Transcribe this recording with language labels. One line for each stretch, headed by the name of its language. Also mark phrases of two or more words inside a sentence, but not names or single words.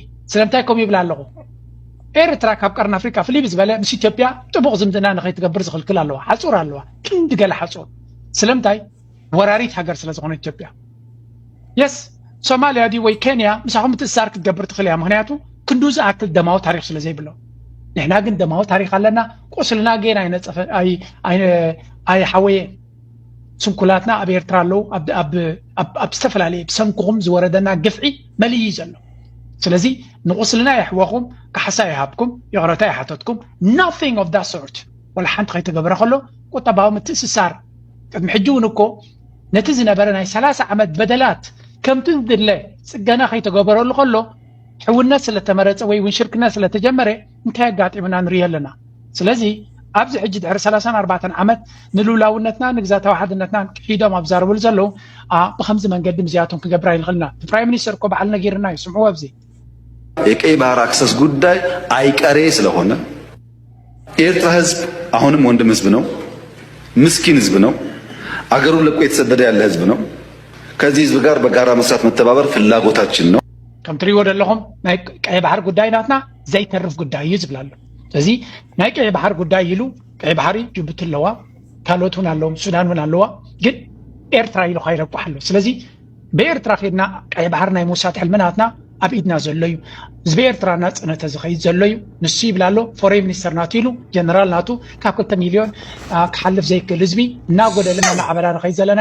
Tigrinya: ስለምንታይ ከምኡ ይብላ ኣለኹ ኤርትራ ካብ ቀርኒ ኣፍሪካ ፍልይ ብዝበለ ምስ ኢትዮጵያ ጥቡቕ ዝምድና ንኸይትገብር ዝኽልክል ኣለዋ ሓፁር ኣለዋ ክንዲ ገለ ሓፁር ስለምንታይ ወራሪት ሃገር ስለ ዝኾነ ኢትዮጵያ የስ ሶማልያ ዲ ወይ ኬንያ ምሳኹም ምትእስሳር ክትገብር ትኽእል እያ ምክንያቱ ክንዱ ዝኣክል ደማዊ ታሪክ ስለ ዘይብሎ ንሕና ግን ደማዊ ታሪክ ኣለና ቁስልና ጌና ኣይሓወየ ስንኩላትና ኣብ ኤርትራ ኣለዉ ኣብ ዝተፈላለየ ብሰንኩኹም ዝወረደና ግፍዒ መልይ ዘሎ ስለዚ ንቁስልና ይሕወኹም ካሕሳ ይሃብኩም ይቕረታ ይሓተትኩም
English: nothing of that sort
Tigrinya: ወላ ሓንቲ ከይተገብረ ከሎ ቁጠባዊ ምትእስሳር ቅድሚ ሕጂ እውን እኮ ነቲ ዝነበረ ናይ 30 ዓመት በደላት ከምቲ ዝድለ ፅገና ከይተገበረሉ ከሎ ሕውነት ስለተመረፀ ወይ እውን ሽርክነት ስለተጀመረ እንታይ ኣጋጢሙና ንሪኢ ኣለና ስለዚ ኣብዚ ሕጂ ድሕሪ 34 ዓመት ንሉላውነትና ንግዛታዊ ሓድነትና ሒዶም ኣብዛረብሉ ዘለዉ ብከምዚ መንገዲ ምዝያቶም ክገብራ ይንኽእልና
English: prime minister
Tigrinya: እኮ በዓል ነጊርና እዩ ስምዑ ኣብዚ
Amharic: የቀይ ባህር አክሰስ ጉዳይ አይቀሬ ስለሆነ የኤርትራ ህዝብ አሁንም ወንድም ህዝብ ነው ምስኪን ህዝብ ነው አገሩን ለቆ የተሰደደ ያለ ህዝብ ነው ከዚህ ህዝብ ጋር በጋራ መስራት መተባበር ፍላጎታችን ነው
Tigrinya: ከም ትሪእዎ ዘለኹም ናይ ቀይ ባህር ጉዳይ ናትና ዘይተርፍ ጉዳይ እዩ ዝብላሉ ስለዚ ናይ ቀይ ባህር ጉዳይ ኢሉ ቀይ ባህሪ ጅቡቲ ኣለዋ ካልኦት እውን ኣለዎም ሱዳን እውን ኣለዋ ግን ኤርትራ ኢሉ ከይረቋሕ ኣሎ ስለዚ ብኤርትራ ኸድና ቀይ ባህር ናይ ምውሳድ ሕልምናትና ኣብ ኢድና ዘሎ እዩ ህዝቢ ኤርትራ ናፅነተ ዝኸይድ ዘሎ እዩ ንሱ ይብላ ኣሎ
English: foreign minister
Tigrinya: ናቱ ኢሉ ጀነራል ናቱ ካብ 2 ሚልዮን ክሓልፍ ዘይክእል ህዝቢ እናጎደለ እናማዕበላ ንኸይድ ዘለና